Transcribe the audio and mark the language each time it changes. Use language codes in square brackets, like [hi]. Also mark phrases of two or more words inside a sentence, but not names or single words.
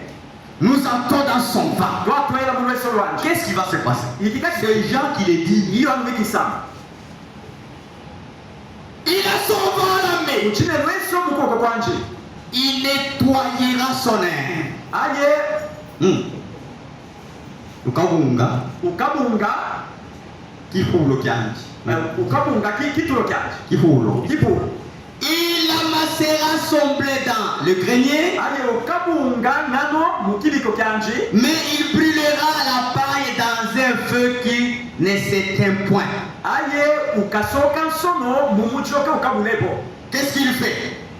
[fr] Nous entrons dans son vent. Qu'est-ce qui va se passer? C'est Jean qui le dit. Il a son vent à la main. Il nettoyera son air. [lu] Ukabunga Kifulo kyanji. ukabunga kitulo kyanji. Kifulo. [fr] Il amassera son blé dans le grenier, mais il brûlera la paille dans un feu qui ne s'éteint point. Qu'est-ce qu'il fait?